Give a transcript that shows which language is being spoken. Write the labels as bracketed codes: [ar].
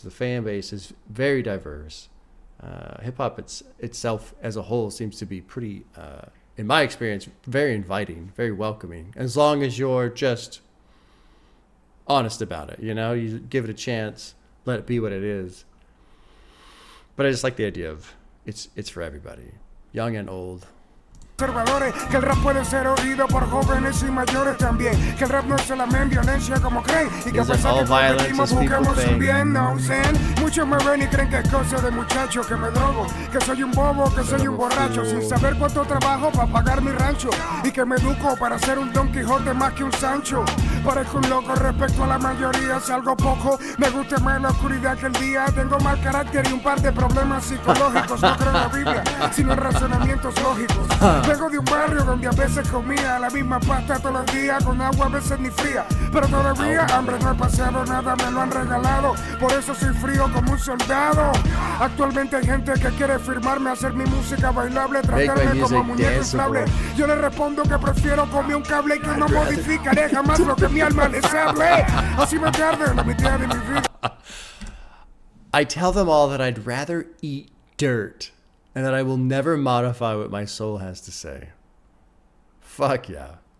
[en] The fan base is very diverse. Hip hop itself as a whole seems to be pretty, in my experience, very inviting, very welcoming. As long as you're just honest about it, you give it a chance, let it be what it is. But I just like the idea of it's for everybody, young and old. [es] Conservadores, que el rap puede ser oído por jóvenes y mayores también, que el rap no es solamente violencia como creen y que a pesar que competimos busquemos un bien, no usen. Muchos me ven y creen que es cosa de muchacho, que me drogo, que soy un bobo, que soy un borracho, sin saber cuánto trabajo para pagar mi rancho y que me educo para ser un Don Quijote más que un Sancho. Parezco un loco respecto a la mayoría, salgo poco, me gusta más la oscuridad que el día, tengo mal carácter y un par de problemas psicológicos, no creo en la Biblia, sino en razonamientos lógicos. Vengo de un barrio donde a veces comía la misma pasta todos los días, con agua a veces ni fría, pero todavía hambre no he pasado, nada me lo han regalado, por eso soy frío como un soldado. Actualmente hay gente que quiere firmarme, hacer mi música bailable, tratarme como muñeco inflable. Yo le respondo que prefiero comer un cable y que no modificaré jamás lo que mi alma les hable. Así me tarde la mitad de mi vida. [en] I tell them all that I'd rather eat dirt and that I will never modify what my soul has to say. Fuck yeah.